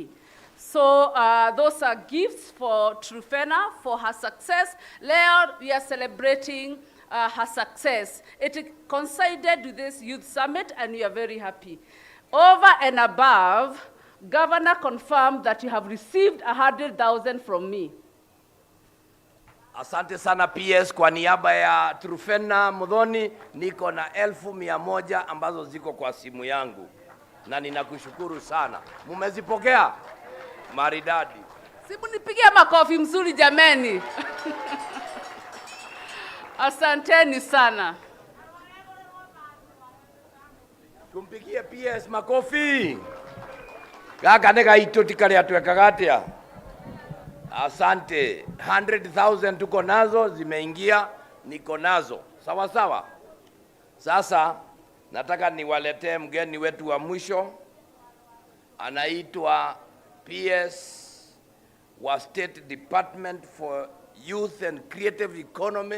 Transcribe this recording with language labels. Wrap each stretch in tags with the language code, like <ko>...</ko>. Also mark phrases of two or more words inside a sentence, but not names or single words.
<en>So those are gifts for Truphena for her success. Leo, we are celebrating her success. It coincided with this youth summit, and we are very happy. Over and above, Governor confirmed that you have received 100,000 from me.</en> <sw>Asante sana PS, kwa niaba ya Truphena Muthoni niko na 1,100 ambazo ziko kwa simu yangu. Na ninakushukuru sana. Mumezipokea? Maridadi. Sibu nipigie makofi mzuri jameni. Asanteni sana. Tumpigie PS makofi.</sw> <ki>Gaka nega itoti kale atwekaga atia.</ki> <sw>Asante. 100,000 tuko nazo, zimeingia, niko nazo. Sawa sawa. Sasa nataka niwaletee mgeni wetu wa mwisho. Anaitwa PS wa State Department for Youth and Creative Economy.</sw>